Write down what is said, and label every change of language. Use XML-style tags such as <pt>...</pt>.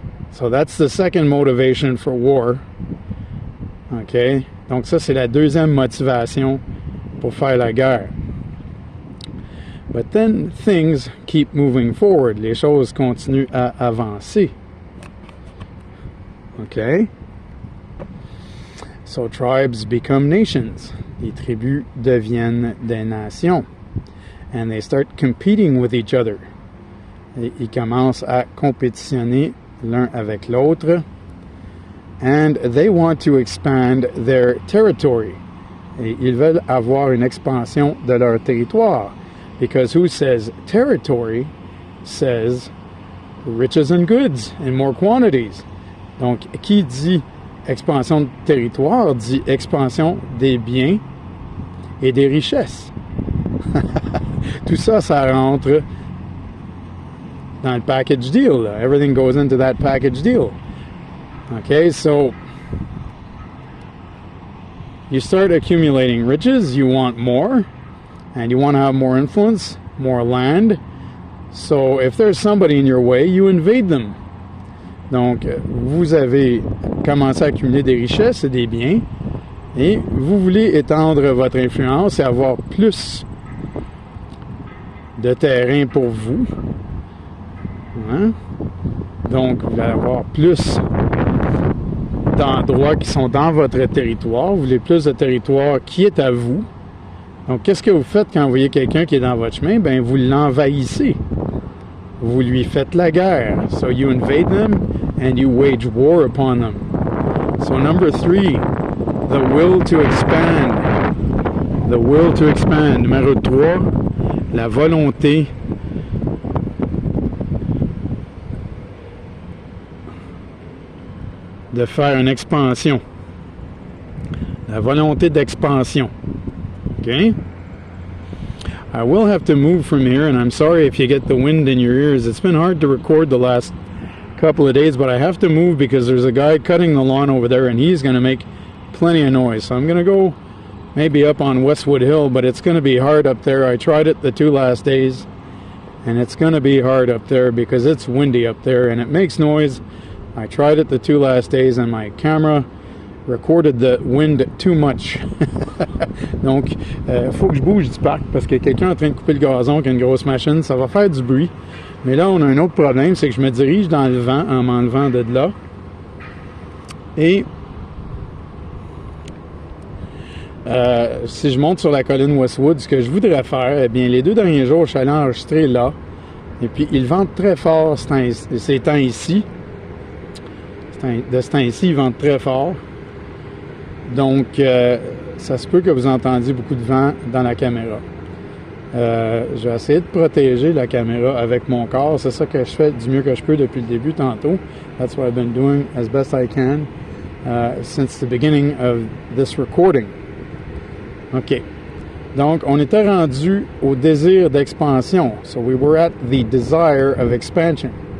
<en>So that's the second motivation for war. OK?</en> <fr>Donc ça, c'est la deuxième motivation pour faire la guerre.</fr> <en>But then things keep moving forward.</en> <fr>Les choses continuent à avancer.</fr> <en>OK? So tribes become nations.</en> <fr>Les tribus deviennent des nations.</fr> <en>And they start competing with each other.</en> <fr>Et ils commencent à compétitionner l'un avec l'autre.</fr> <en>And they want to expand their territory.</en> <fr>Et ils veulent avoir une expansion de leur territoire.</fr> <en>Because who says territory says riches and goods in more quantities.</en> <fr>Donc, qui dit expansion de territoire dit expansion des biens et des richesses. Tout ça, ça rentre dans le package deal.</fr> <en>Everything goes into that package deal. Okay, so you start accumulating riches, you want more, and you want to have more influence, more land. So if there's somebody in your way, you invade them.</en> <fr>Donc, vous avez commencé à accumuler des richesses et des biens, et vous voulez étendre votre influence et avoir plus de terrain pour vous. Hein? Donc, vous allez avoir plus d'endroits qui sont dans votre territoire. Vous voulez plus de territoire qui est à vous. Donc, qu'est-ce que vous faites quand vous voyez quelqu'un qui est dans votre chemin? Bien, vous l'envahissez. Vous lui faites la guerre.</fr> <en>So, you invade them and you wage war upon them. So, number 3, the will to expand. The will to expand.</en> <fr>Numéro 3, la volonté de faire une expansion. La volonté d'expansion. Okay?</fr> <en>I will have to move from here, and I'm sorry if you get the wind in your ears. It's been hard to record the last couple of days, but I have to move because there's a guy cutting the lawn over there, and he's going to make plenty of noise. So I'm going to go maybe up on Westwood Hill, but it's going to be hard up there. I tried it the 2 last days, and it's going to be hard up there because it's windy up there, and it makes noise. I tried it the 2 last days, and my camera recorded the wind too much.</en> <fr>Donc, faut que je bouge du parc parce que quelqu'un est en train de couper le gazon avec une grosse machine. Ça va faire du bruit. Mais là, on a un autre problème, c'est que je me dirige dans le vent en m'enlevant de là. Et si je monte sur la colline Westwood, ce que je voudrais faire, eh bien, les 2 derniers jours, je suis allé enregistrer là. Et puis, il vente très fort ces temps ici. De ce temps-ci, il vente très fort. Donc, ça se peut que vous entendiez beaucoup de vent dans la caméra. Je vais essayer de protéger la caméra avec mon corps. C'est ça que je fais du mieux que je peux depuis le début tantôt.</fr> <en>That's what I've been doing as best I can since the beginning of this recording. OK.</en> <fr>Donc, on était rendu au désir d'expansion.</fr> <en>So, we were at the desire of expansion.</en>